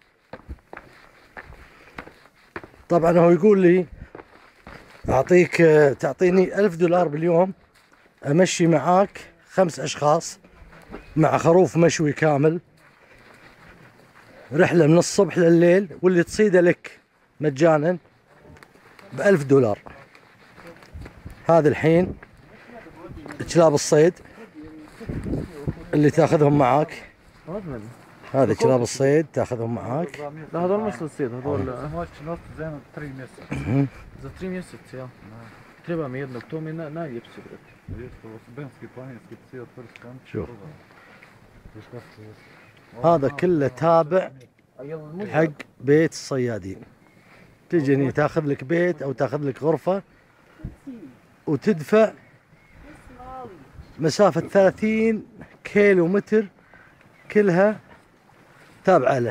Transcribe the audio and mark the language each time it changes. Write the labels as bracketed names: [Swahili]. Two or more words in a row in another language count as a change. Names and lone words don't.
[Arabic] طبعا هو يقول لي اعطيك تعطيني $1000 باليوم امشي معاك 5 اشخاص مع خروف مشوي كامل، رحلة من الصبح لليل، واللي تصيده لك مجانا $1000. هذا الحين كلاب الصيد اللي تاخذهم معاك، هذا كلاب الصيد تاخذهم معاك. لا هذول مش للصيد، هذول [Russian] за 3 месяца, [Arabic] ja. [Bosnian] Treba mi jednog, to mi je najljepši, [Arabic] شوف هذا كله تابع حق بيت الصيادين. تجي هني تاخذ لك بيت او تاخذ لك غرفة وتدفع مسافة 30 كيلو متر كلها تابعة له.